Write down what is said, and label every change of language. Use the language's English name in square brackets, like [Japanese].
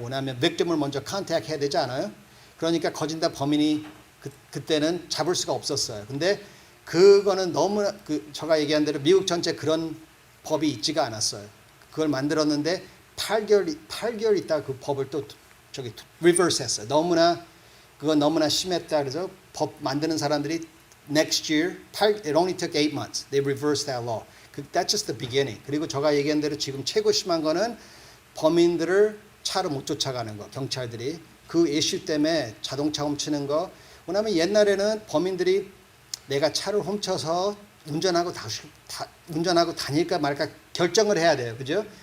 [Korean] 왜냐하면 victim을 먼저 contact 해야 되지 않아요? 그러니까 거진다 범인이 그때는 잡을 수가 없었어요. 근데 그거는 너무 제가 얘기한 대로 미국 전체 그런 법이 있지가 않았어요. 그걸 만들었는데 8개월 있다가 그 법을 또 reverse 했어요. 그건 너무나 심했다. 그래서 법 만드는 사람들이 [English] next year, it only took 8 months. They reversed that law. That's just the beginning. [Korean] 그리고 제가 얘기한 대로 지금 최고 심한 거는 범인들을 차로 못 쫓아가는 거. 경찰들이 그 이슈 때문에 자동차 훔치는 거. 왜냐하면 옛날에는 범인들이 내가 차를 훔쳐서 운전하고 다닐까 말까 결정을 해야 돼요. 그죠?